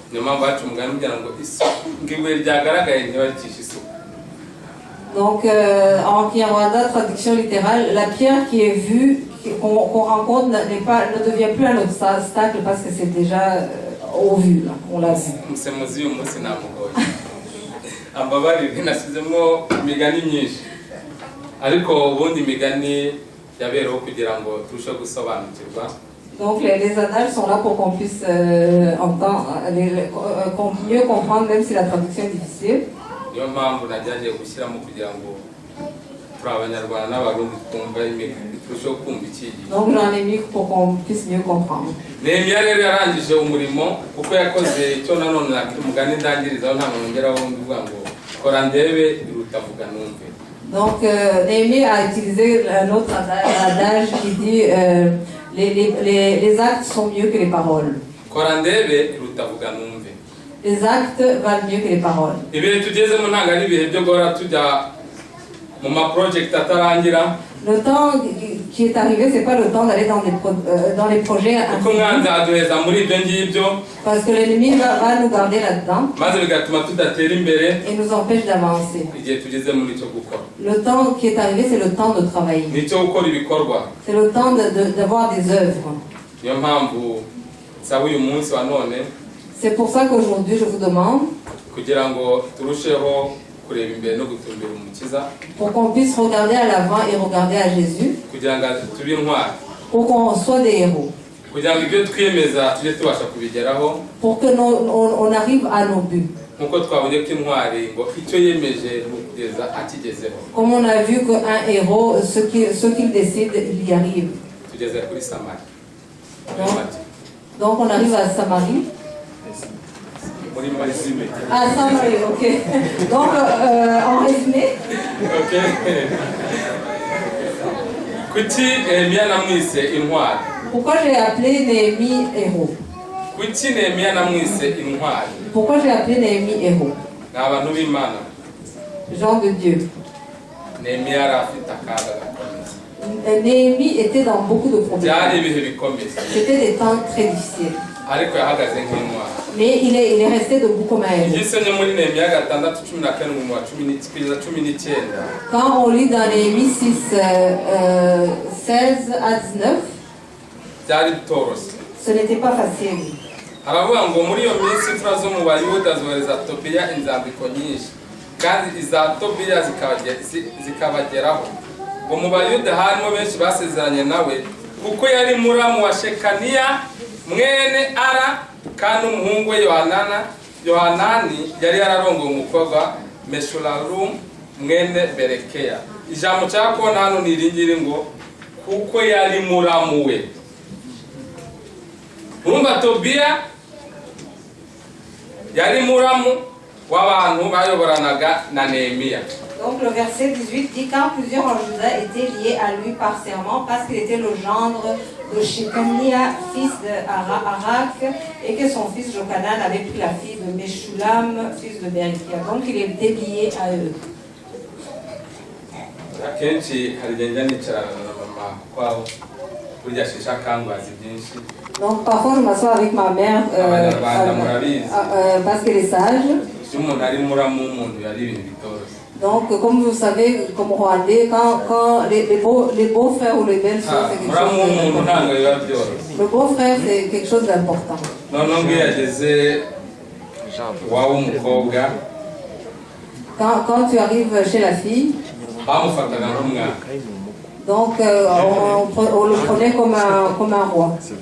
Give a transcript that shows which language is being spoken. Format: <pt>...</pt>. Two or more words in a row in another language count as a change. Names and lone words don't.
<fr>Donc, en Kinyarwanda, traduction littérale, la pierre qui est vue, qu'on rencontre, ne devient plus un obstacle parce que c'est déjà au vu, là, on l'a vu.</fr> <rw>umusemuzi uyu munsi namugoye ambabarire nasizemo imigani myinshi ariko ubundi imigani yabereho kugira ngo turusheho gusobanukirwa.</rw> <fr>Donc les annales sont là pour qu'on puisse mieux comprendre, même si la traduction est difficile.</fr> <rw>niyo mpamvu najyagiye gushyiramo kugira ngo turi abanyarwanda n'abarundi twumva turusheho kumva icyigisho.</rw> <fr>Donc j'en ai mis pour qu'on puisse mieux comprendre.</fr> <rw>Nehemiya rero yarangije umurimo kuko yakoze icyo nanone nakita umugani ndangirizaho nta mwongeraho uvuga ngo kora ndebe biruta vuga numve.</rw> <fr>Donc Néhémie a utilisé un autre adage qui dit les actes sont mieux que les paroles.</fr> <rw>Kora ndebe biruta vuga numve.</rw> <fr>Les actes valent mieux que les paroles.</fr> <rw>Ibihe tugezemo ntabwo ari ibihe byo guhora tujya mu maproject atarangira.</rw> <fr>Le temps qui est arrivé, c'est pas le temps d'aller dans les projets.</fr> <rw>Kuko umwanzi aduheza muri ibyo ngibyo.</rw> <fr>Parce que l'ennemi va nous garder là-dedans.</fr> <rw>Maze bigatuma tudatera imbere.</rw> <fr>Et nous empêche d'avancer.</fr> <rw>Igihe tugeze muri cyo gukora.</rw> <fr>Le temps qui est arrivé, c'est le temps de travailler.</fr> <rw>Nicyo gukora ibikorwa.</rw> <fr>C'est le temps d'avoir des œuvres.</fr> <rw>Niyo mpamvu nsaba uyu munsi wa none.</rw> <fr>C'est pour ça qu'aujourd'hui je vous demande</fr> <rw>kugira ngo turusheho kureba imbere no gutumbira umukiza.</rw> <fr>Pour qu'on puisse regarder à l'avant et regarder à Jésus.</fr> <rw>Kugira ngo tube intwari.</rw> <fr>Pour qu'on soit des héros.</fr> <rw>Kugira ngo ibyo twiyemeza tujye tubasha kubigeraho.</rw> <fr>Pour que on arrive à nos buts.</fr> <rw>Nkuko twabonye ko intwari ngo icyo yemeje kugeza akigezeho.</rw> <fr>Comme on a vu qu'un héros, ce qu'il décide, il y arrive.</fr> <rw>Tugeze kuri Samari.</rw> <fr>Donc on arrive à Samarie. Ah, Samarie, ok. Donc en résumé. Ok.</fr> <rw>Kuki Nehemiya namwise intwari.</rw> <fr>Pourquoi j'ai appelé Néhémie héros?</fr> <rw>Kuki Nehemiya namwise intwari.</rw> <fr>Pourquoi j'ai appelé Néhémie héros?</fr> <rw>Ni abantu b'Imana.</rw> <fr>Gens de Dieu.</fr> <rw>Nehemiya yari afite akaga gakomeye.</rw> <fr>Néhémie était dans beaucoup de problèmes.</fr> <rw>Byari ibihe bikomeye.</rw> <fr>C'était des temps très difficiles.</fr> <rw>Ariko yahagaze nk'intwari.</rw> <fr>Mais il est resté debout comme un héros.</fr> <rw>Igisonye muri Nehemiya 6:17 mu wa 19.</rw> <fr>Quand on lit dans Néhémie 6, 16 à 19,</fr> <rw>byari bitoroshye.</rw> <fr>ce n'était pas facile.</fr> <rw>Haravuga ngo muri iyo minsi imfura zo mu Bayuda zohereza Tobiya inzandiko nyinshi kandi iza Tobiya zikabageraho. Ngo mu Bayuda harimo benshi basezeranye nawe kuko yari muramu wa Shekaniya mwene Ara kandi umuhungu we Yohanani yari yararongoye umukobwa Meshulamu mwene Berekeya. Ijambo cyakona hano niringire ngo kuko yari muramu we. Urumva Tobiya yari muramu w'abantu bayoboranaga na Nehemiya.</rw> <fr>Donc le verset 18 dit quand plusieurs en Juda étaient liés à lui par serment parce qu'il était le gendre de Shekania, fils de Arak, et que son fils Jochanan avait pris la fille de Meshulam, fils de Berekia. Donc il était lié à eux.</fr> <rw>Akenshi hari igihe nicarana na mama kwabo burya shisha kangwazi byinshi.</rw> <fr>Donc parfois je m'assois avec ma mère parce qu'elle est sage.</fr> <rw>Si umuntu ari muramu w'umuntu yari ibintu bitoroshye.</rw> <fr>Donc, comme vous savez, comme Rwandais, quand les beaux-frères ou les belles-sœurs, c'est quelque chose d'important. Le beau-frère, c'est quelque chose d'important. Quand tu arrives chez la fille, donc on le prenait comme un roi.</fr>